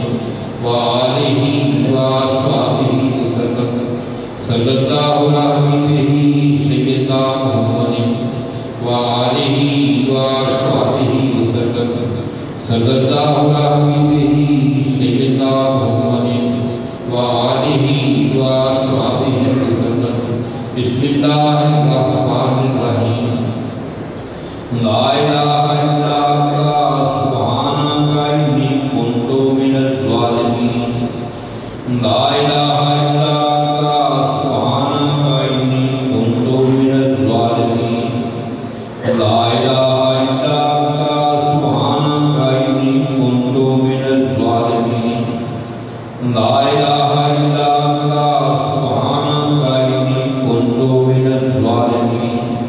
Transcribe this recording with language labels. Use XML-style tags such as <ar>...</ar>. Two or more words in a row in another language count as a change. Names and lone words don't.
<ar>وآلہ وصحبہ وسلم صلی اللہ علیہ سیدنا محمد وآلہ وصحبہ وسلم صلی اللہ علیہ سیدنا محمد وآلہ وصحبہ وسلم بسم اللہ الرحمن الرحیم لا الہ الا اللہ سبحانک انی کنت من الظالمین لا الہ الا اللہ سبحانک انی کنت من الظالمین لا الہ الا اللہ سبحانک انی کنت من الظالمین لا الہ الا اللہ سبحانک انی کنت من الظالمین</ar>